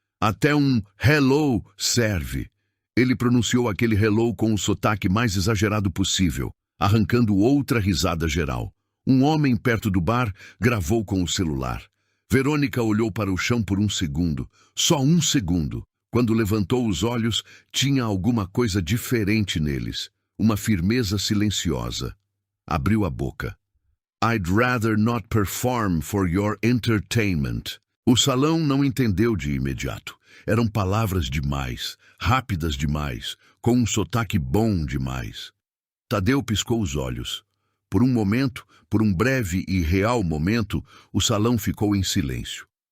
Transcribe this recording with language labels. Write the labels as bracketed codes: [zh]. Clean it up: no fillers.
[pt] Até um hello serve. Ele pronunciou aquele hello com o sotaque mais exagerado possível, arrancando outra risada geral. Um homem perto do bar gravou com o celular. Verônica olhou para o chão por um segundo, só um segundo. Quando levantou os olhos, tinha alguma coisa diferente neles, uma firmeza silenciosa. Abriu a boca. [en] I'd rather not perform for your entertainment. [pt] O salão não entendeu de imediato. Eram palavras demais, rápidas demais, com um sotaque bom demais. Tadeu piscou os olhos. Por um momento, por um breve e real momento, o salão ficou em silêncio.